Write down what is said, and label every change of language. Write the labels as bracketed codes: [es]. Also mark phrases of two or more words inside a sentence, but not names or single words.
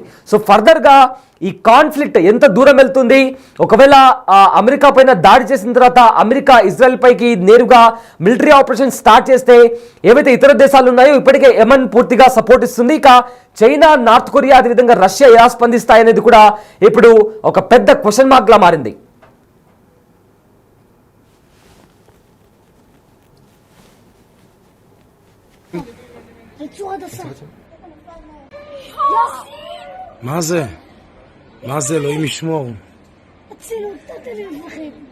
[te] సో ఫర్దర్గా ఈ కాన్ఫ్లిక్ట్ ఎంత దూరం వెళ్తుంది, ఒకవేళ అమెరికా పైన దాడి చేసిన తర్వాత అమెరికా ఇజ్రాయెల్ పైకి నేరుగా [en] military operation start [te] చేస్తే ఏవైతే ఇతర దేశాలు ఉన్నాయో ఇప్పటికే యెమెన్ పూర్తిగా సపోర్ట్ ఇస్తుంది. ఇక చైనా, నార్త్ కొరియా, అదేవిధంగా రష్యా ఎలా స్పందిస్తాయనేది కూడా ఇప్పుడు ఒక పెద్ద [en] question mark [te] లా మారింది. [he] מה זה? מה זה? אלוהים ישמור. הצילו, נתת לי לפחד.